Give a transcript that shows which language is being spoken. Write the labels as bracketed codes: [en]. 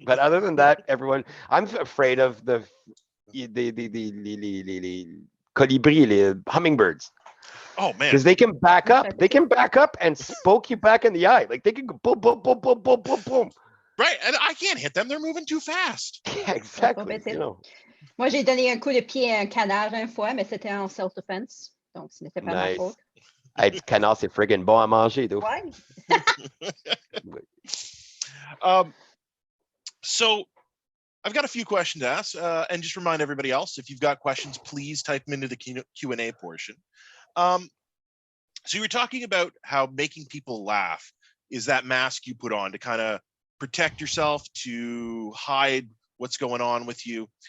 [en] But other than that, everyone, I'm afraid of the colibri, the hummingbirds. Oh, man. Because they can back up. They can back up and poke you back in the eye. Like, they can go boom, boom, boom, boom, boom, boom, boom. Right. And I can't hit them. They're moving too fast. Yeah, exactly. You know. [fr] Moi, j'ai donné un coup de pied à un canard une fois, mais c'était en self-defense. Donc, ce n'était pas ma faute. Du canard, c'est friggin' bon à manger, though. Ouais. [en] So I've got a few questions to ask, and just remind everybody else, if you've got questions, please type them into the Q&A portion. So you were talking about how making people laugh is that mask you put on to kind of protect yourself, to hide what's going on with you.